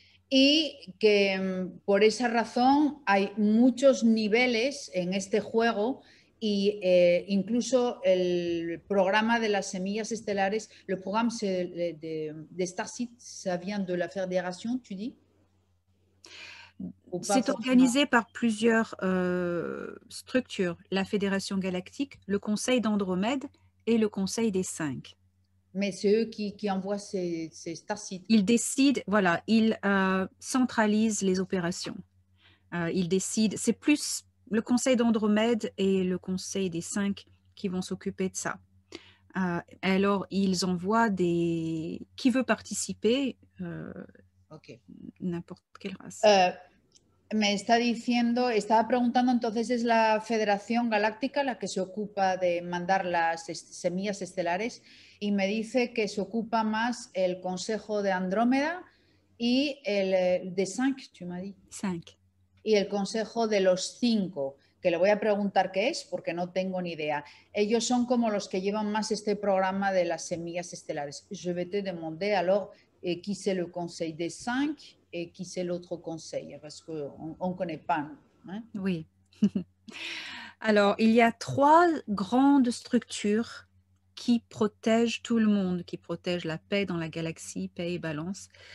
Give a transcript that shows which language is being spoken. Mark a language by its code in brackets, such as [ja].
[es] Y que por esa razón hay muchos niveles en este juego y incluso el programa de las semillas estelares, [fr] le programme de Starseed, ça vient de la fédération, tu dis? C'est organisé par plusieurs structures, la Fédération Galactique, le Conseil d'Andromède et le Conseil des Cinq. Mais c'est eux qui envoient ces Starseed. Ils décident, voilà, ils centralisent les opérations. Ils décident, c'est plus le Conseil d'Andromède et le Conseil des Cinq qui vont s'occuper de ça. Alors, ils envoient qui veut participer, n'importe quelle race. [es] Me está diciendo, estaba preguntando, entonces es la Federación Galáctica la que se ocupa de mandar las semillas estelares y me dice que se ocupa más el Consejo de Andrómeda y el de 5, [fr] tu m'as dit. [es] 5. Y el Consejo de los 5, que le voy a preguntar qué es porque no tengo ni idea. Ellos son como los que llevan más este programa de las semillas estelares. [fr] Je vais te demander alors qui c'est le Conseil des 5 et qui c'est l'autre conseil, parce qu'on ne connaît pas. Hein? Oui. Alors, il y a 3 grandes structures qui protègent tout le monde, qui protègent la paix dans la galaxie, paix et balance.